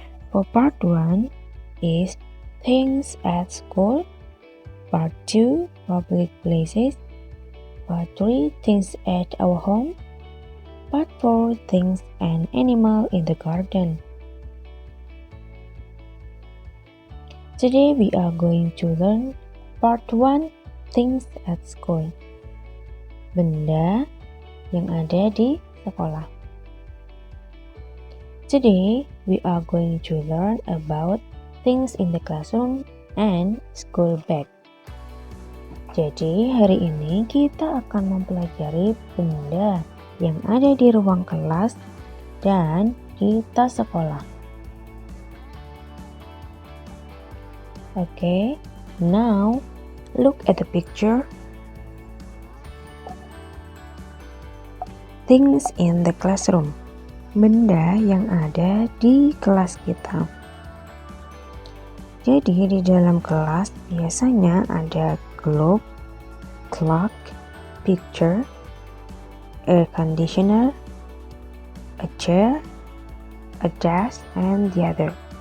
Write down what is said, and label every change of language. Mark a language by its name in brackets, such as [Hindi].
[English] For part 1 is things at school, part 2 public places, part 3 things at our home, part 4 things and animal in the garden. Today we are going to learn part 1 things at school. [Indonesian] Benda yang ada di sekolah. [English] Today, we are going to learn about things in the classroom and school bag. [Indonesian] Jadi, hari ini kita akan mempelajari benda yang ada di ruang kelas dan di tas sekolah. [English] Okay, now look at the picture. Things in the classroom. [Indonesian] Benda yang ada di kelas kita. Jadi di dalam kelas biasanya ada [English] globe, clock, picture, air conditioner, a chair, a desk, and the other.